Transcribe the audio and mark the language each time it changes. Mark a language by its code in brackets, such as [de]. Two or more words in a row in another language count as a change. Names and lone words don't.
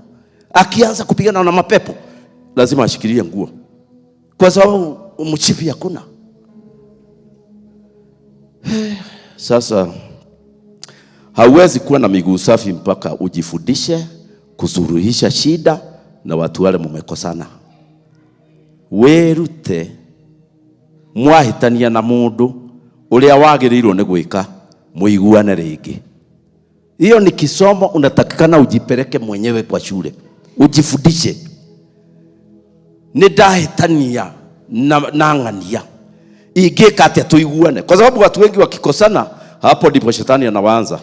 [sw] Akianza kupigana na mapepo lazima ashikilie nguo. Kwa sababu mshipi hakuna. Sasa hauwezi kuwa na miguu safi mpaka ujifundishe kusuruhisha shida na watu wale mumekosana. [ki] Werute mwahitania na mundu uria wagirirwo ni gwika muiguane ringi. [sw] Hiyo ni kisomo unatakikana ujipeleke mwenyewe kwa shule. [ki] Ujifundishe. Nidahitania na ngania. Igeka ati tuiguane. [sw] Kwa sababu watu wengi wakikosana hapo ndipo shetani anaanza.